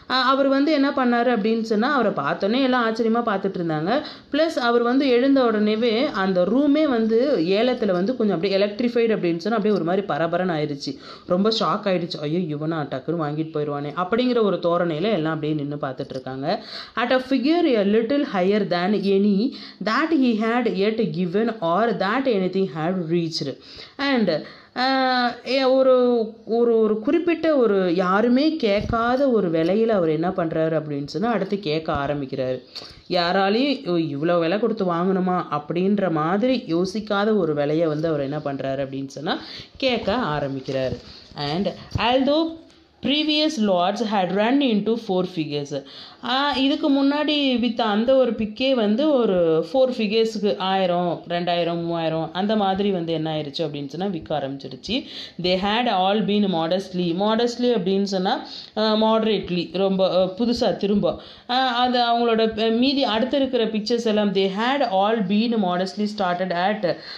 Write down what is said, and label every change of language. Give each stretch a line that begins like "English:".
Tamil: அவர் வந்து என்ன பண்ணார் அப்படின்னு சொன்னால், அவரை பார்த்தோன்னே எல்லாம் ஆச்சரியமாக பார்த்துட்டு இருந்தாங்க. ப்ளஸ் அவர் வந்து எழுந்த உடனேவே அந்த ரூமே வந்து ஏலத்தில் வந்து கொஞ்சம் அப்படியே எலக்ட்ரிஃபைடு அப்படின்னு சொன்னால் அப்படியே ஒரு மாதிரி பரபரன்னு ஆயிடுச்சு. ரொம்ப ஷாக் ஆகிடுச்சு. ஐயோ இவனா டக்குன்னு வாங்கிட்டு போயிடுவானே அப்படிங்கிற ஒரு தோரணையில் எல்லாம் அப்படியே நின்று பார்த்துட்டு இருக்காங்க.
English: At a figure a little higher than any that he had yet given or that anything had reached.
Tamil: And ஒரு ஒரு ஒரு குறிப்பிட்ட ஒரு யாருமே கேட்காத ஒரு விலையில் அவர் என்ன பண்ணுறாரு அப்படின்னு சொன்னால் அடுத்து கேட்க ஆரம்பிக்கிறாரு. யாராலையும் இவ்வளோ விலை கொடுத்து வாங்கணுமா அப்படின்ற மாதிரி யோசிக்காத ஒரு விலையை வந்து அவர் என்ன பண்ணுறாரு அப்படின்னு சொன்னால் கேட்க ஆரம்பிக்கிறாரு.
English: And although previous lords had run into 4 figures.
Tamil: இதுக்கு முன்னாடி வித்த அந்த ஒரு பிக்கே வந்து ஒரு 4 ஃபிகர்ஸுக்கு 1000, 2000, 3000 அந்த மாதிரி வந்து என்ன ஆயிடுச்சு அப்படின்னு சொன்னால் விற்க ஆரம்பிச்சிருச்சு.
English: they had all been modestly
Tamil: அப்படின்னு சொன்னால் மாடரேட்லி, ரொம்ப புதுசாக திரும்ப அது அவங்களோட மீதி அடுத்து இருக்கிற பிக்சர்ஸ் எல்லாம்
English: They had all been modestly started at.